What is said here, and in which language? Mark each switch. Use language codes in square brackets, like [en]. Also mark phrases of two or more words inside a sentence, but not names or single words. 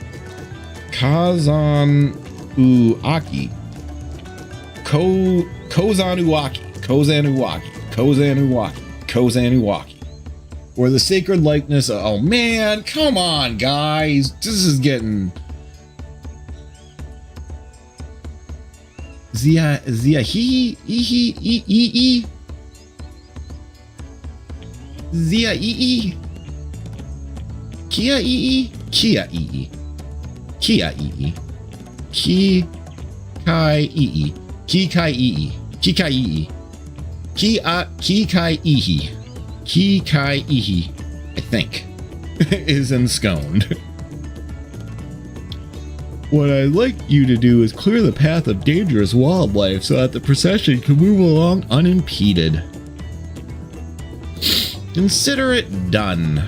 [en] Kozanuaki. Or the sacred likeness of, oh man, come on guys. This is getting... Zia-hee-hee-hee-hee. Zia-ee-ee. Kia-ee-ee. Kia-ee-ee. Kia-ee-ee. Ki-kai-ee-ee. Ki-kai-ee-ee. Ki-kai-ee-ee. Ki-kai-ee-ee. Ki-kai-ee-ee, I think, is ensconed. What I'd like you to do is clear the path of dangerous wildlife so that the procession can move along unimpeded. Consider it done.